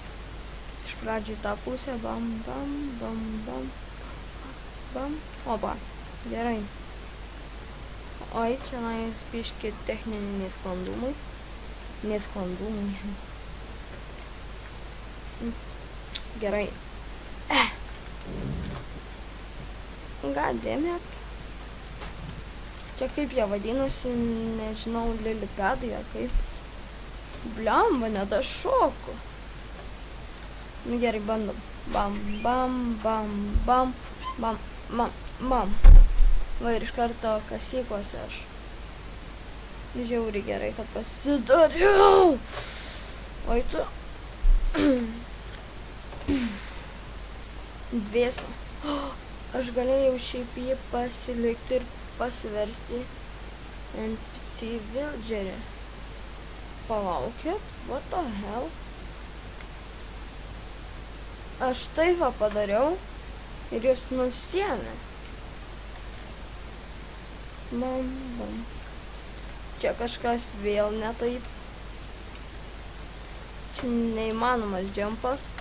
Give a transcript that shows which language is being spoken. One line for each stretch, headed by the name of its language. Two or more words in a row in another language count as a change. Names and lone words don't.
Lithuanian: Iš pradžių į tą pusę. Bam. Opa. Gerai. Oi, čia nais biški techniniai nesklandumai. Gerai.
English: God damn it.
Lithuanian: Čia kaip jie vadinasi, nežinau, lilipedai ar kaip. Blemba, nedašoku. Nu gerai, bandom. Bam. Va ir iš karto kasyklose aš. Žiauriai gerai, kad pasidariau. Oi tu. Dviesa. Aš galėjau šiaip jį pasilikti ir pasiversti NPC villagerį. Palaukit,
English: what the hell?
Lithuanian: Aš taip va padariau ir jūs nusiėmė. Bam. Čia kažkas vėl ne taip. Čia neįmanomas džempas.